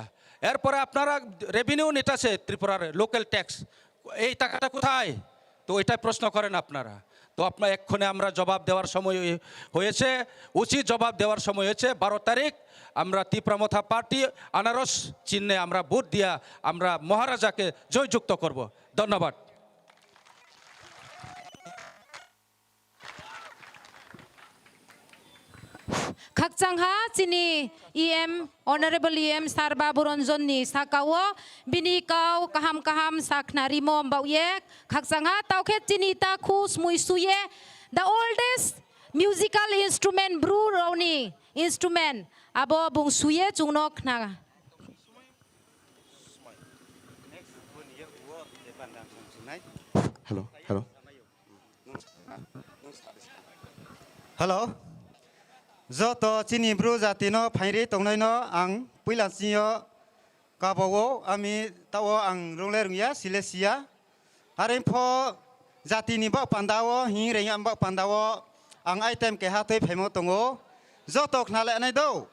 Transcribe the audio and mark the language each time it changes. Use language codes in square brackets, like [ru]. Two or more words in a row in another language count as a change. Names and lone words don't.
[bn] এরপরে আপনারা রেভিনিউ নিতেছে ত্রিপুরার লোকাল ট্যাক্স, এই টাকাটা কোথায়? তো এটাই প্রশ্ন করেন আপনারা। তো আপনার এক্ষণে আমরা জবাব দেওয়ার সময় হয়েছে, উচিত জবাব দেওয়ার সময় হয়েছে। 12 তারিখ আমরা ত্রিপুরা পার্টি আনারস চিহ্নে আমরা ভোট দিয়া আমরা মহারাজাকে জয়যুক্ত করব। ধন্যবাদ। [trp] Khakchangha chini Honorable EM Sarba Buronjonni sakawo bini kau kaham saknari mom bauye khakchangha tauke chini ta khus muisuye [en] the oldest musical instrument [trp] bru roni instrument abo bung suye chungnok na [en] Hello. [trp] Zoto chini bru zatino phairi tongnai ang puilansiyo kabawo ami tawo ang rongle rungya silesia harin pho zatini ba pandawo hi reyam ba pandawo ang item ke hatoi phemo tongo zoto khnale anai do